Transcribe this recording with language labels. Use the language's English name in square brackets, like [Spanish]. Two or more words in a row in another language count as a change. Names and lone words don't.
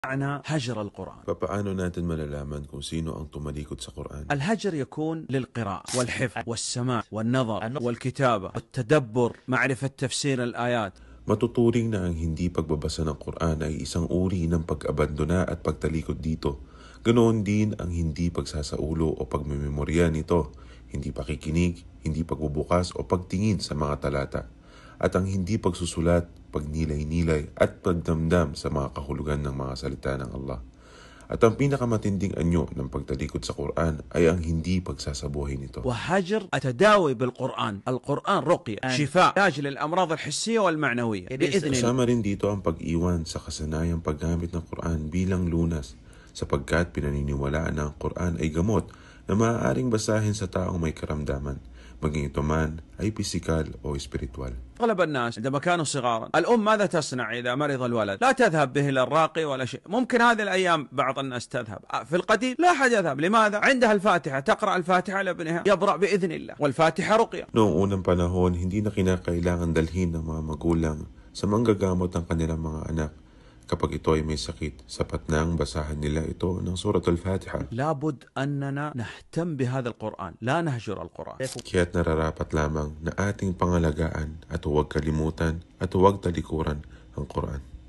[Arabic] معنى هجر القرآن. [Filipino] Papaano natin malalaman kung sino ang tumalikod sa Quran? [Arabic] الهجر يكون للقراءة والحفظ والسماع والنظر والكتابة والتدبر، معرفة تفسير الآيات. [Filipino] Matuturing na ang hindi pagbabasa ng Quran ay isang uri ng pag-abandona at pagtalikod dito. Ganoon din ang hindi pagsasaulo o pagmemorya nito, hindi pakikinig, hindi pagbubukas o pagtingin sa mga talata, at ang hindi pagsusulat, pagnilay-nilay at pagdamdam sa mga kahulugan ng mga salita ng Allah. At ang pinakamatinding anyo ng pagtalikod sa Quran ay ang hindi pagsasabuhay nito. [Arabic] وهجر التداوي بالقرآن. القرآن رقية، شفاء، علاج للأمراض الحسية والمعنوية بإذن الله. [Filipino] Kasama rin dito ang pag-iwan sa kasanayang paggamit ng Quran bilang lunas, sapagkat pinaniniwalaan na ang Quran ay gamot na maaaring basahin sa taong may karamdaman, maging ito man ay pisikal o espiritual. [Arabic] أغلب الناس عندما كانوا صغارا الأم ماذا تصنع إذا مرض الولد؟ لا تذهب به إلى الراقي ولا شيء. ممكن هذه الأيام بعض الناس تذهب، في القديم لا أحد يذهب. لماذا؟ عندها الفاتحة، تقرأ الفاتحة لابنها يبرأ بإذن الله، والفاتحة رقية. [Filipino] Noong unang panahon, hindi na kinakailangan dalhin ng mga magulang sa manggagamot ng kanilang mga anak. Kapag ito ay may sakit, sapat na ang basahan nila ito ng Surat al-Fatiha. [Arabic] لابد أننا نهتم بهذا القرآن، لا نهجر القرآن. [Filipino] Kaya't nararapat lamang na ating pangalagaan at huwag kalimutan at huwag talikuran ang Quran.